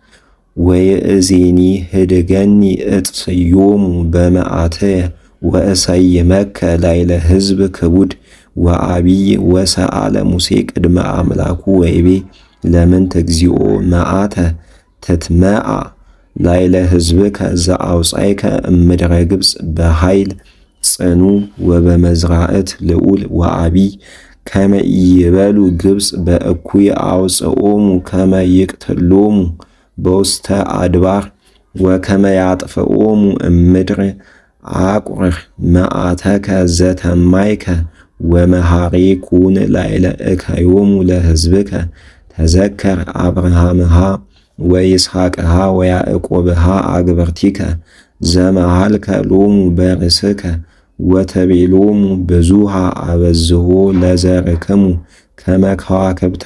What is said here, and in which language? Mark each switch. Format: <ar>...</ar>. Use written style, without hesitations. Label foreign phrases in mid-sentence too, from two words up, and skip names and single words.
<gez>ወይእዜኒ ህድገኒ እጽዮሙ በመዓትየ ወእሰይመከ ላዕለ ሕዝብ ክቡድ ወአቢይ ወሰአለ ሙሴ ቅድመ አምላኩ ወይቤ ለምንት እግዚኦ መዓተ ትትመዓ ላዕለ ሕዝብከ ዘአውፃእከ እምድረ ግብፅ በኃይል ጽኑ ወበመዝራእት ልዑል ወአቢይ ከመ ኢይበሉ ግብፅ በእኩይ አውፅኦሙ ከመ ይቅትሎሙ በውስተ አድባር ወከመ ያጥፍኦሙ እምድር አቁር መዓተከ ዘተማይከ ወመሃሬ ኩን ላዕለ እከዮሙ ለሕዝብከ ተዘከር አብርሃምሃ ወይስሐቅሃ ወያዕቆብሃ አግብርቲከ ዘመሃልከ ሎሙ በርእስከ ወተቤሎሙ ብዙሃ አበዝሖ ለዘርክሙ ከመ ከዋክብተ</gez>